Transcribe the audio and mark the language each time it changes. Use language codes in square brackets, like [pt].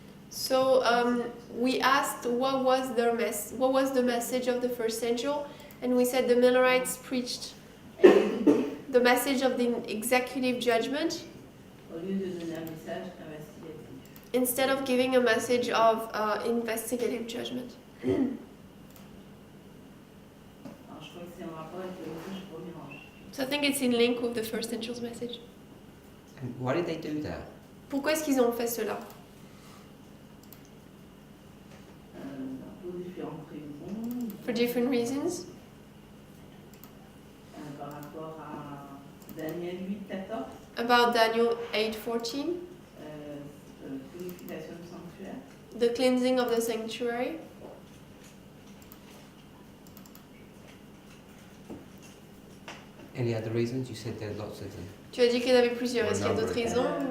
[en] So we asked what was the message of the first angel, and we said the Millerites preached the message of the executive judgment [fr] au lieu de donner un message investigatif. [en] instead of giving a message of investigative judgment. [fr] Alors je crois que c'est en rapport avec le message du premier ange. [en] So I think it's in link with the first angel's message. And why did they do that? [fr] Pourquoi est-ce qu'ils ont fait cela? Pour différentes raisons. [en] For different reasons. [fr] Par rapport à Daniel 8:14, [en] About Daniel 8:14, [fr] purification du sanctuaire. [en] the cleansing of the sanctuary. Any other reasons? You said there are lots of them. [fr] Tu as dit qu'il y en avait plusieurs. Est-ce qu'il y a d'autres raisons?